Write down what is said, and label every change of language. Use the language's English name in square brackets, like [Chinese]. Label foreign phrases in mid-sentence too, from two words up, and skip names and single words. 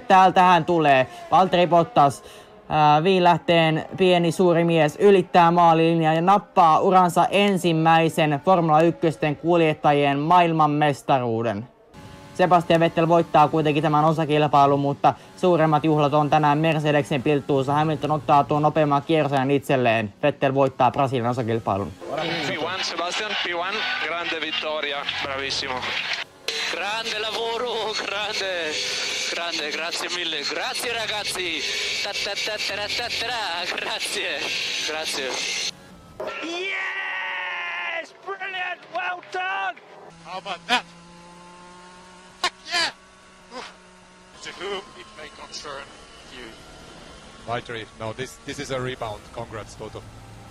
[Finnish] Täältähän tulee Valtteri Bottas. Viilähteen pieni suuri mies ylittää maalilinjaa ja nappaa uransa ensimmäisen Formula 1 kuljettajien maailmanmestaruuden. Sebastian Vettel voittaa kuitenkin tämän osakilpailun, mutta suuremmat juhlat on tänään Mercedesen pilttuussa. Hamilton ottaa tuon nopeamman kierrosajan itselleen. Vettel voittaa Brasilian osakilpailun. [Italian] P1 Sebastian, P1, grande vittoria, bravissimo. Grande lavoro, grande, grande, grazie mille, grazie ragazzi, grazie, grazie. [English] Yes, brilliant, well done. How about that? Yeah! To whom it may concern you. Valtteri, no, this is a rebound. Congrats, Toto.